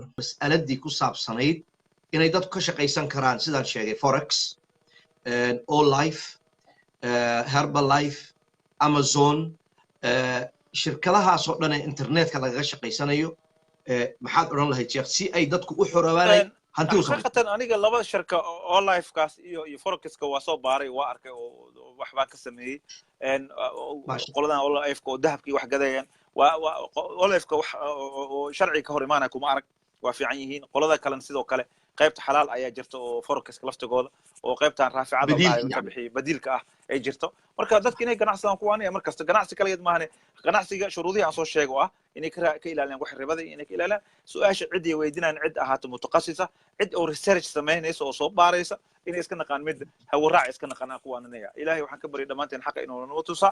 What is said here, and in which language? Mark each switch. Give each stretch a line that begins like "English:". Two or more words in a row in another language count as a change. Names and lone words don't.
Somali: mas'aladii ku saabsanayd inay dadku ka shaqaysan karaan sidaan sheegay forex all life Herbalife Amazon shirkadahaas oo dhan ee internetka laga shaqaysanayo maxaad oran lahayd sheekh si ay dadku u xoroobaan hanti u sameeyaan xaqatan aniga laba shirka all life kaas iyo forex-ka waa soo baaray waa arkay oo waxba ka sameeyay qoladan all life oo dahabkii wax gadayaan all life-ka wax oo sharci ka hor imaanay kuma arag waa fiican yihiin qolada kale sidoo kale qaybta xalaal ayaa jirta oo forex-ka laftigooda oo qaybtan raaficada ka bixiyay badiilka ay jirto marka dadka inay ganacsadaan kuwaanaya markasta ganacsi kale maahane ganacsiga shuruudihi aan soo sheego inay ka ilaaliyaan wax ribada inay ka ilaaliyaan su'aasha cid weydinaan cid ahaato mutaqassisa cid oo research sameynaysa oo soo baaraysa inay iska naqaan mid hawraac iska naqaan kuwaanaya ilaahay waxaan ka bari dhamaanteen xaq inuu noo tusa